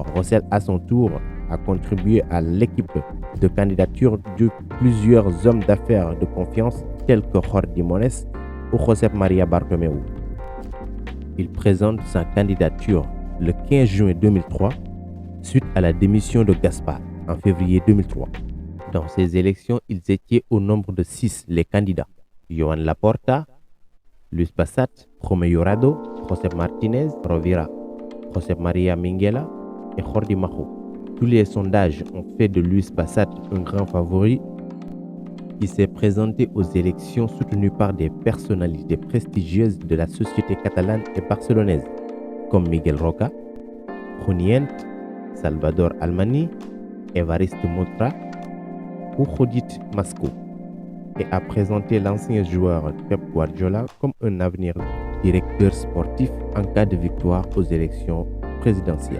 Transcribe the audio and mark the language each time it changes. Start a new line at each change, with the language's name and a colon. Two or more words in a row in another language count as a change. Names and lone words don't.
French: Rosell, à son tour, a contribué à l'équipe de candidature de plusieurs hommes d'affaires de confiance tels que Jordi Mones ou Josep Maria Bartomeu. Il présente sa candidature le 15 juin 2003 suite à la démission de Gaspar en février 2003. Dans ces élections, ils étaient au nombre de 6 les candidats. Joan Laporta, Luis Bassat, Romeo Rado, Josep Martinez Rovira, Josep Maria Minguella et Jordi Majo. Tous les sondages ont fait de Luis Bassat un grand favori qui s'est présenté aux élections soutenu par des personnalités prestigieuses de la société catalane et barcelonaise comme Miguel Roca, Junient, Salvador Almani, Evariste Motra ou Judith Masco, et a présenté l'ancien joueur Pep Guardiola comme un avenir directeur sportif en cas de victoire aux élections présidentielles.